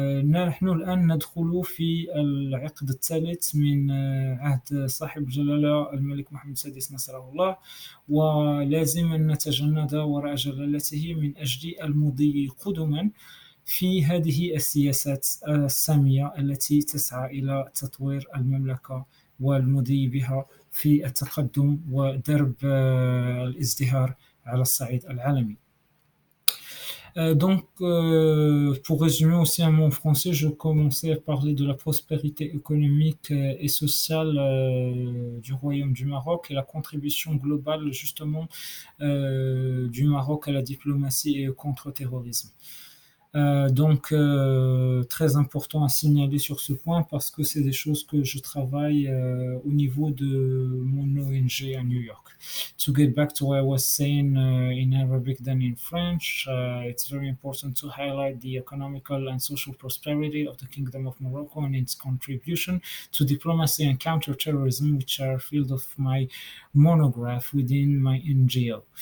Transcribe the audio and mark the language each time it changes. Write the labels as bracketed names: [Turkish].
[Arabic] نحن الآن ندخل في العقد الثالث من عهد صاحب الجلالة الملك محمد السادس نصره الله، ولازم أن نتجند وراء جلالته من أجل المضي قدما في هذه السياسات السامية التي تسعى إلى تطوير المملكة والمضي بها في التقدم ودرب الازدهار على الصعيد العالمي. [French] Donc, pour résumer aussi un mot en français, je commençais à parler de la prospérité économique et sociale du Royaume du Maroc et la contribution globale justement du Maroc à la diplomatie et au contre-terrorisme. Donc, très important à signaler sur ce point parce que c'est des choses que je travaille au niveau de mon ONG à New York. [English] To get back to what I was saying in Arabic than in French, it's very important to highlight the economical and social prosperity of the Kingdom of Morocco and its contribution to diplomacy and counterterrorism, which are field of my monograph within my NGO.